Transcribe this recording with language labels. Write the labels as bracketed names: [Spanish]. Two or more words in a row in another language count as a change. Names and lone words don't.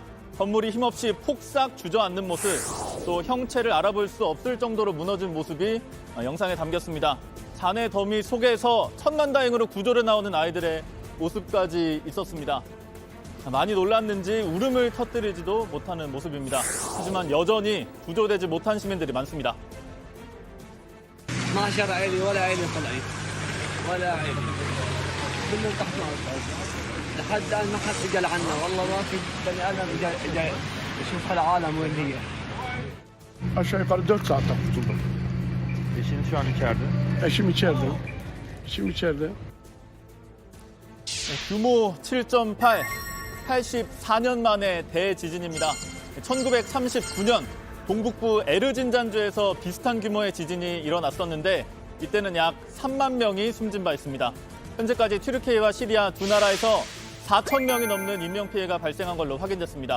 [Korean] 건물이 힘없이 폭삭 주저앉는 모습, 또 형체를 알아볼 수 없을 정도로 무너진 모습이 영상에 담겼습니다. 잔해 더미 속에서 천만다행으로 구조를 나오는 아이들의 모습까지 있었습니다. 많이 놀랐는지 울음을 터뜨리지도 못하는 모습입니다. 하지만 여전히 구조되지 못한 시민들이 많습니다. [Arabic] 12 عيلة ولا عيلة طلعت ولا عيلة كلهم تحت الأرض لحد الآن ما حد اجى لعنا والله ما في بني آدم اجى يشوف هالعالم وين هي. [Turkish] Aşağı yukarı 4 saatte kurtuldum. Eşiniz şu an içeride. Eşim içeride. Eşim içeride. [Korean] 규모 7.8, 84년 만의 대지진입니다. 1939년 동북부 에르진잔주에서 비슷한 규모의 지진이 일어났었는데 이때는 약 3만 명이 숨진 바 있습니다. 현재까지 튀르키예와 시리아 두 나라에서 4천 명이 넘는 인명피해가 발생한 걸로 확인됐습니다.